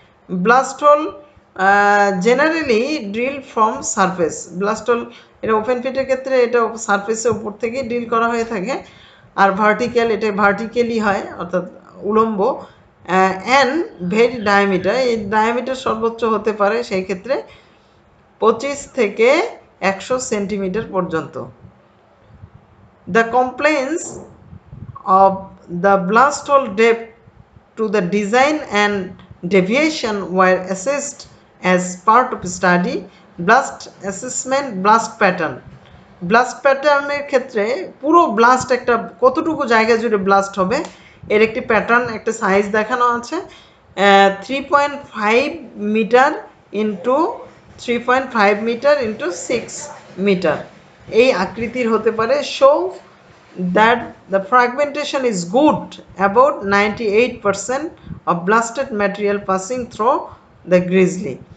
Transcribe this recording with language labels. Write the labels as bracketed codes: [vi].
[en] blast hole generally drill from surface, [bn] blast whole এটা open ফিটের ক্ষেত্রে এটা সারফেসের উপর থেকেই ড্রিল করা হয়ে থাকে, আর ভার্টিক্যাল এটা ভার্টিক্যালি হয় অর্থাৎ উলম্ব। [en] and very diameter, [bn] এই ডায়ামিটার সর্বোচ্চ হতে পারে সেই ক্ষেত্রে 25 থেকে 100 সেন্টিমিটার পর্যন্ত। [en] The compliance of the blast hole depth to the design and deviation were assessed as part of study blast assessment blast pattern. [bn] Blast প্যাটার্নের ক্ষেত্রে পুরো ব্লাস্ট একটা কতটুকু জায়গা জুড়ে ব্লাস্ট হবে এর একটি প্যাটার্ন, একটা সাইজ দেখানো আছে 3.5 metre into 3.5 metre into 6 metre এই আকৃতির হতে পারে। [en] Show that the fragmentation is good, about 98% of blasted material passing through the grizzly.